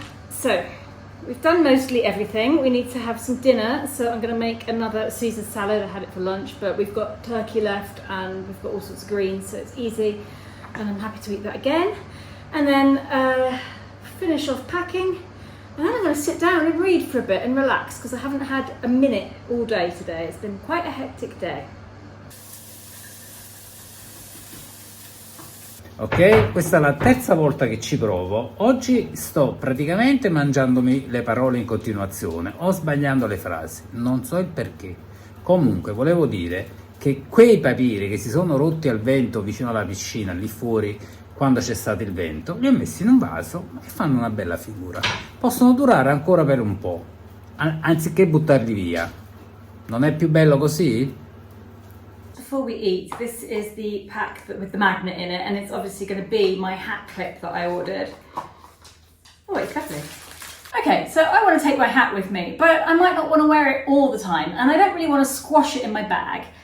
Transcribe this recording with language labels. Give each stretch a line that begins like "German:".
English: So we've done mostly everything. We need to have some dinner, so I'm going to make another Caesar salad. I had it for lunch, but we've got turkey left and we've got all sorts of greens, so it's easy and I'm happy to eat that again. And then finish off packing, and then I'm going to sit down and read for a bit and relax because I haven't had a minute all day today. It's been quite a hectic day.
Italian: Ok, questa è la terza volta che ci provo. Oggi sto praticamente mangiandomi le parole in continuazione o sbagliando le frasi, non so il perché. Comunque volevo dire che quei papiri che si sono rotti al vento vicino alla piscina lì fuori quando c'è stato il vento, li ho messi in un vaso e fanno una bella figura. Possono durare ancora per un po', anziché buttarli via. Non è più bello così?
English: Before we eat, this is the pack with the magnet in it, and it's obviously going to be my hat clip that I ordered. Oh, it's lovely. Okay, so I want to take my hat with me, but I might not want to wear it all the time, and I don't really want to squash it in my bag.